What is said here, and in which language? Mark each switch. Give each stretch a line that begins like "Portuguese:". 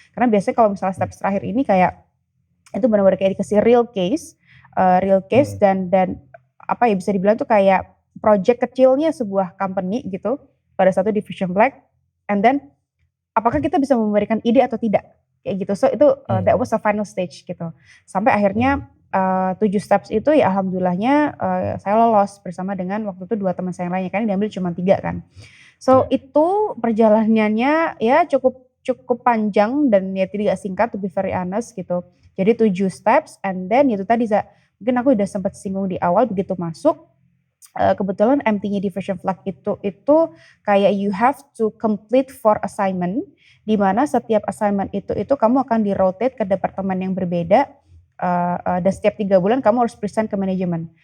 Indonesian: Karena biasanya kalau misalnya steps terakhir ini kayak itu benar-benar kayak dikasih real case, dan apa ya, bisa dibilang tuh kayak project kecilnya sebuah company gitu pada satu division black,
English: and then
Indonesian: apakah kita bisa memberikan ide atau tidak kayak gitu. So itu
English: that was the final stage gitu.
Indonesian: Sampai akhirnya 7 steps itu ya alhamdulillahnya saya lolos bersama dengan waktu itu 2 teman saya yang lainnya, kan diambil cuma 3 kan. So itu perjalanannya ya cukup panjang dan ya tidak singkat,
English: to be very honest
Indonesian: gitu. Jadi 7 steps,
English: and then
Indonesian: itu tadi mungkin aku udah sempat singgung di awal, begitu masuk kebetulan MT-nya division flag itu kayak
English: you have to complete 4 assignment,
Indonesian: di mana setiap assignment itu kamu akan di-rotate ke departemen yang berbeda, dan setiap 3 bulan kamu harus present ke manajemen.